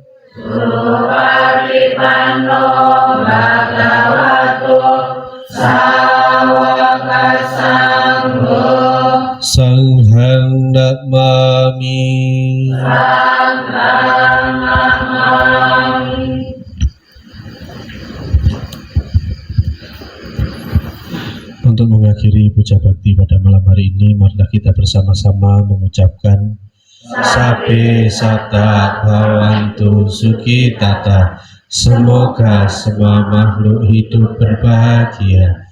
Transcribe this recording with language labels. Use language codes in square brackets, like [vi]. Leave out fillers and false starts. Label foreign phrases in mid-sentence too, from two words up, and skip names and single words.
[pi] Supatipanno Bhagavato Sawaka Sangho. Sanghang namami. Sanghang namami. [id] Untuk mengakhiri puja bakti pada malam hari ini, marilah kita bersama-sama mengucapkan [pi] Sabe Sata Bhavantu Sukhitata. [id] Semoga semua makhluk hidup berbahagia.